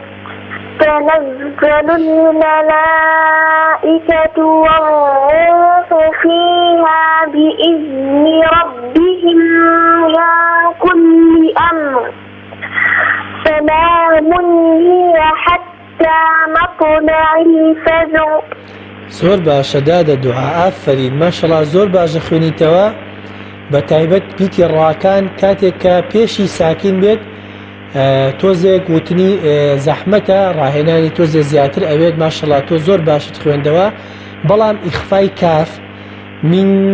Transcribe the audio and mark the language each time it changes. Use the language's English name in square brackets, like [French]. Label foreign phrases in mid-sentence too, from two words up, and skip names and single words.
[Arabic] تنزل الملائكة والروح فيها بإذن ربهم من كل أمر. سلام هي حتى مطلع الفجر. [Central Kurdish] زۆر باشە دادە دوعا ئافرین ماشەڵڵا زۆر باشە خوێنیتەوە بە تایبەت بیتی ڕاکان کاتێک کە پێشی ساکین بێت تۆزێک وتنی زەحمەتە ڕاهێنانی تۆزێ زیاتر ئەوێت ماشەڵڵا تۆ زۆر باشت خوێندەوە بەڵام ئیخفای کاف من